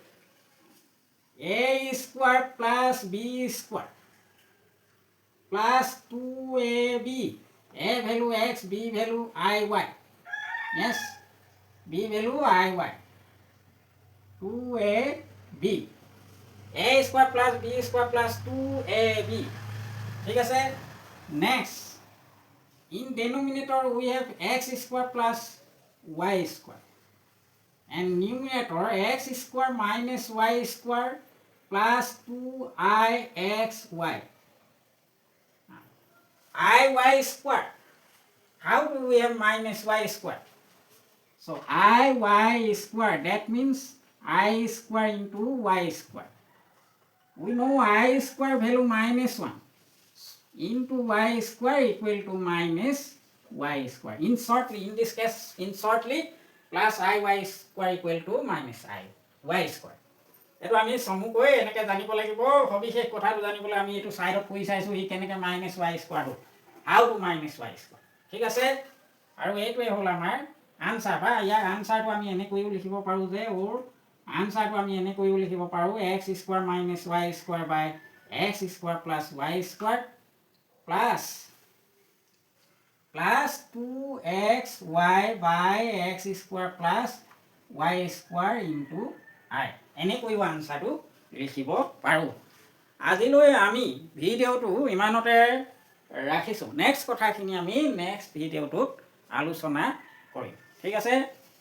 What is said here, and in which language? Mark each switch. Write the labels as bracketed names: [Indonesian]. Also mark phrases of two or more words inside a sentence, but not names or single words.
[English] A square plus b square plus 2ab. A value x, b value iy. Yes, b value iy. 2ab. A square plus b square plus 2ab. [Assamese] ঠিক আছে, [English] next in denominator we have x square plus y square and numerator x square minus y square plus 2ixy. Iy square, how do we have minus y square? So iy square, that means I square into y square. We know I square value minus 1 into y square equal to minus y square. In shortly, in this case, in shortly, plus iy square equal to minus y square. [Assamese] এইটো আমি চমুকৈ এনেকৈ জানিব লাগিব। সবিশেষ কথাটো জানিবলৈ আমি এইটো চাইডত কৰি চাইছোঁ সি কেনেকৈ [English] minus y square [Assamese] হ'ল, [English] how to minus y square. [Assamese] ঠিক আছে, আৰু এইটোৱে হ'ল আমাৰ আনচাৰ, বা ইয়াৰ আনচাৰটো আমি এনেকৈও লিখিব পাৰোঁ যে আনচাৰটো আমি এনেকৈও লিখিব পাৰোঁ [English] x square minus y square by x square plus y square plus 2xy by x square plus y square into I. [Assamese] এনেকৈ আনসাৰটো লিখিব পাৰোঁ। আজিলৈ আমি ভিডিঅ'টো ইমানতে ৰাখিছোঁ। নেক্সট কথাখিনি আমি নেক্সট ভিডিঅ'টোত আলোচনা কৰিম। ঠিক আছে।